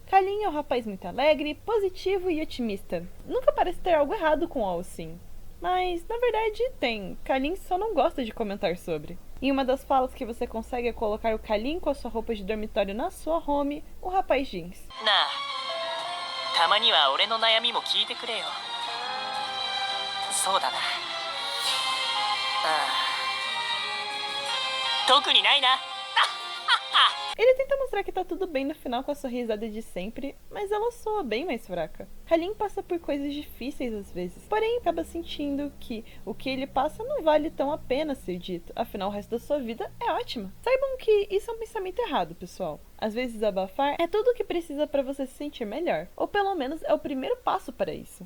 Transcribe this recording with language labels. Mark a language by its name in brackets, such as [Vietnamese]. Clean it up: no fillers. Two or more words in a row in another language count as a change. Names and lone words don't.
[Portuguese] Kalin é um rapaz muito alegre, positivo e otimista. Nunca parece ter algo errado com Alcin. Mas, na verdade, tem. Kalin só não gosta de comentar sobre. Em uma das falas que você consegue é colocar o Kalin com a sua roupa de dormitório na sua home, o rapaz diz: Na, [Japanese] たまには俺の悩みも聞いてくれよ。そうだな。特にないな。 [Portuguese] Ele tenta mostrar que tá tudo bem no final com a sua risada de sempre, mas ela soa bem mais fraca. Kalin passa por coisas difíceis às vezes, porém acaba sentindo que o que ele passa não vale tão a pena ser dito, afinal o resto da sua vida é ótima. Saibam que isso é um pensamento errado, pessoal. Às vezes abafar é tudo o que precisa para você se sentir melhor, ou pelo menos é o primeiro passo para isso.